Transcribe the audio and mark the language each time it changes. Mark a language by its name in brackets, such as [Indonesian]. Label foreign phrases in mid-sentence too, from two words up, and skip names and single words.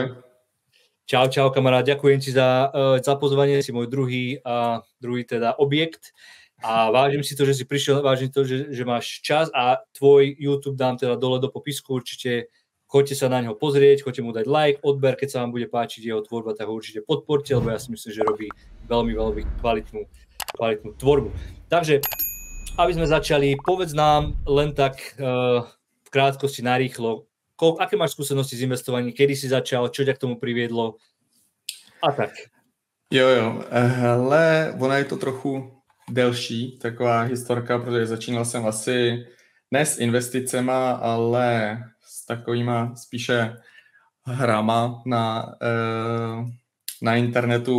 [Slovak] Čau, kamarát, ďakujem ti za pozvanie, si môj druhý teda objekt a vážim si to, že si prišiel, vážim to, že máš čas a tvoj YouTube dám teda dole do popisku, určite choďte sa na neho pozrieť, choďte mu dať like, odber, keď sa vám bude páčiť jeho tvorba, tak ho určite podporte, lebo ja si myslím, že robí veľmi, veľmi kvalitnú tvorbu. Takže, aby sme začali, povedz nám len tak v krátkosti, narýchlo, aké máš skúsenosti s investovaním, kedy si začal, čo ťa k tomu priviedlo a tak. [Czech] Jo, hele, ona je to trochu delší, taková historka, protože začínal jsem asi ne s investicema, ale s takovýma spíše hrama na internetu.